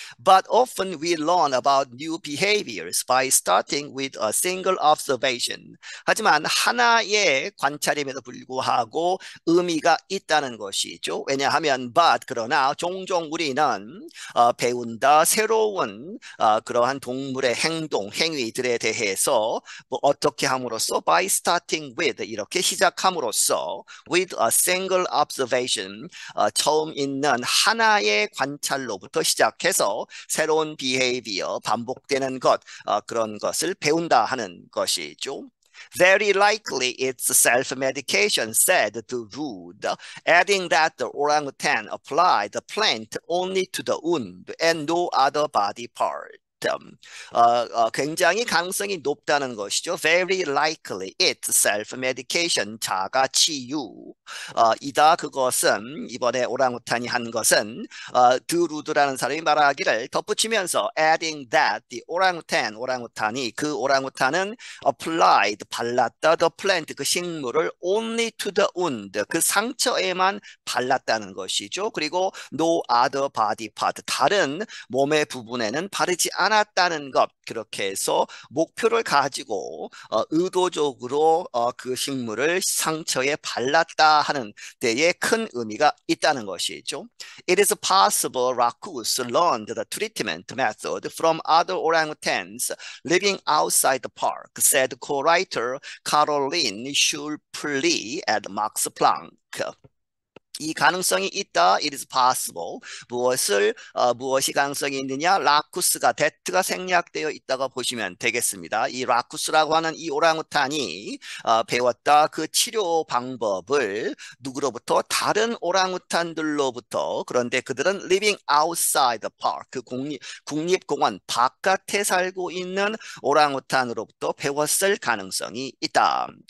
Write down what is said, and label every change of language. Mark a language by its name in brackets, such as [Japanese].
[English] But often we learn about new behaviors by starting with a single observation. [Korean] 하지만 하나의 관찰임에도 불구하고 의미가 있다는 것이죠. 왜냐하면 그러나 종종 우리는 배운다 새로운 그러한 동물의 행동, 행위들에 대해서 뭐 어떻게 함으로써 [English] by starting with [Korean] 이렇게 시작함으로써 [English] with a single observation [Korean] 처음 있는 하나의 관찰로부터 시작해서 새로운 behavior, 반복되는 것 그런 것을 배운다 하는 것이죠. [English] Very likely it's self-medication, said to Rude, adding that the orangutan applied the plant only to the wound and no other body part. [Korean] 굉장히 가능성이 높다는 것이죠. [English] Very likely it's self-medication, [Korean] 자가치유. 이다 그것은 이번에 오랑우탄이 한 것은 드루드라는 사람이 말하기를 덧붙이면서 [English] adding that the [Korean] 오랑우탄이 그 오랑우탄은 applied 발랐다 [English] the plant [Korean] 그 식물을 [English] only to the wound [Korean] 그 상처에만 발랐다는 것이죠. 그리고 [English] no other body part [Korean] 다른 몸의 부분에는 바르지 않았다는 것 그렇게 해서 목표를 가지고 의도적으로 그 식물을 상처에 발랐다 하는 데에 큰 의미가 있다는 것이죠. [English] It is possible raccoons learned the treatment method from other orangutans living outside the park, said co-writer Caroline Schulpfli at Max Planck. [Korean] 이 가능성이 있다. [English] It is possible. [Korean] 무엇이 가능성이 있느냐? 라쿠스가 데트가 생략되어 있다가 보시면 되겠습니다. 이 라쿠스라고 하는 이 오랑우탄이 배웠다 그 치료 방법을 누구로부터? 다른 오랑우탄들로부터. 그런데 그들은 [English] living outside the park [Korean] 그 국립공원 바깥에 살고 있는 오랑우탄으로부터 배웠을 가능성이 있다.